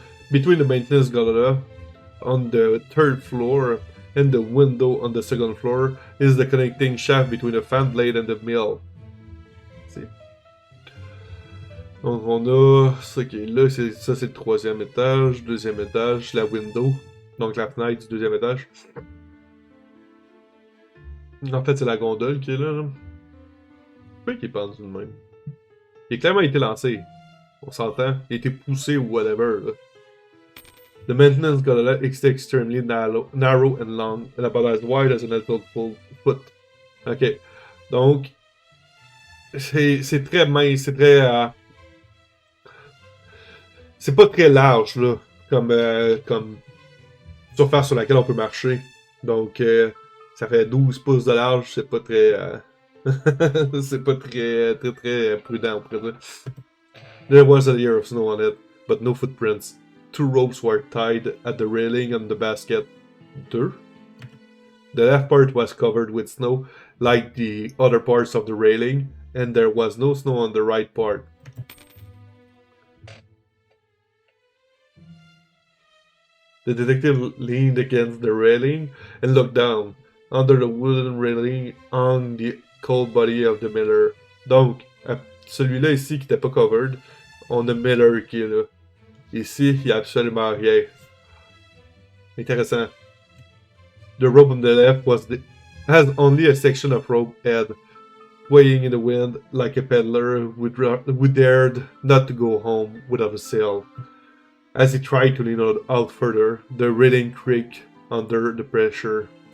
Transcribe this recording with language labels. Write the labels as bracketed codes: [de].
[en] Between the maintenance gondola on the 3rd floor and the window on the 2nd floor is the connecting shaft between the fan blade and the mill. [fr] C'est... Donc on a ça qui est là, ça c'est le 3e étage, 2e étage, la window, donc la fenêtre du 2e étage. En fait c'est la gondole qui est là. Pourquoi il est pendu de même? Il a clairement été lancé. On s'entend. Il a été poussé ou whatever. Là. [en] The maintenance gondola is extremely narrow and long, and about as wide as an adult foot. Ok. [fr] Donc, c'est très mince, c'est très... c'est pas très large, là, comme surface sur laquelle on peut marcher. Donc, ça fait 12 pouces de large, c'est pas très... c'est pas très prudent, on pourrait dire. [en] There was a layer of snow on it, but no footprints. 2 ropes were tied at the railing on the basket. 2? The left part was covered with snow, like the other parts of the railing, and there was no snow on the right part. The detective leaned against the railing and looked down. Under the wooden railing hung the cold body of the miller. [fr] Donc, celui-là ici qui n'était pas covered, on a Miller qui est là. Ici, il n'y a absolument rien. Intéressant. [en] The rope on the left has only a section of rope head, swaying in the wind like a peddler who dared not to go home without a sail. As he tried to lean out further, the railing creaked under the pressure.